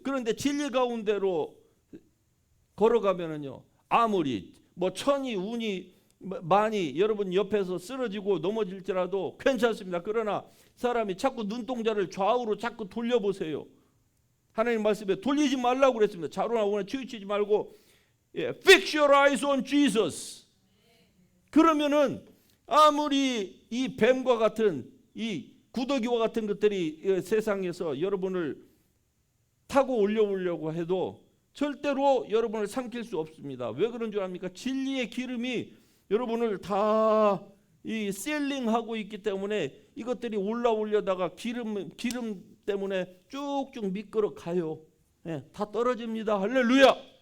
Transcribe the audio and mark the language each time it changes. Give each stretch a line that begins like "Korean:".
Korean: 그런데 진리 가운데로 걸어가면은요, 아무리 뭐 천이 운이 많이 여러분 옆에서 쓰러지고 넘어질지라도 괜찮습니다. 그러나 사람이 자꾸 눈동자를 좌우로 자꾸 돌려보세요. 하나님 말씀에 돌리지 말라고 그랬습니다. 좌로나 우나 치우치지 말고
English: fix your eyes on Jesus.
Korean: 그러면은 아무리 이 뱀과 같은 이 구더기와 같은 것들이 세상에서 여러분을 타고 올려오려고 해도 절대로 여러분을 삼킬 수 없습니다. 왜 그런 줄 압니까? 진리의 기름이 여러분을 다 이 셀링하고 있기 때문에 이것들이 올라오려다가 기름 때문에 쭉쭉 미끄러 가요. 다 떨어집니다. 할렐루야.